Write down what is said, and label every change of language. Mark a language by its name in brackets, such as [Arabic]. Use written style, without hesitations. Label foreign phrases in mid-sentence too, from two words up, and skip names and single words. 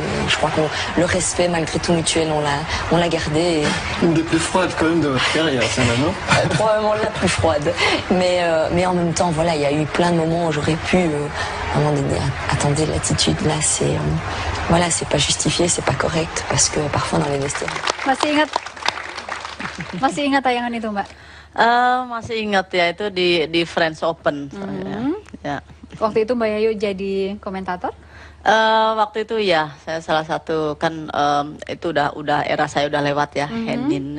[French] Et je crois que le respect, malgré tout mutuel, on l'a gardé. Une des plus froides quand même de votre carrière, c'est maintenant. Probablement la plus froide. Mais en même temps, voilà, il y a eu plein de moments où j'aurais pu, à un moment donné, attendez, l'attitude là, c'est voilà, c'est pas justifié, c'est pas correct, parce que parfois dans les vestiaires. [Indonesian] Masih ingat tayangan itu Mbak? Masih ingat ya, itu di French Open. Ya. Waktu itu Mbak Yayu jadi komentator? Waktu itu ya, saya salah satu kan itu udah era saya udah lewat ya, Henin.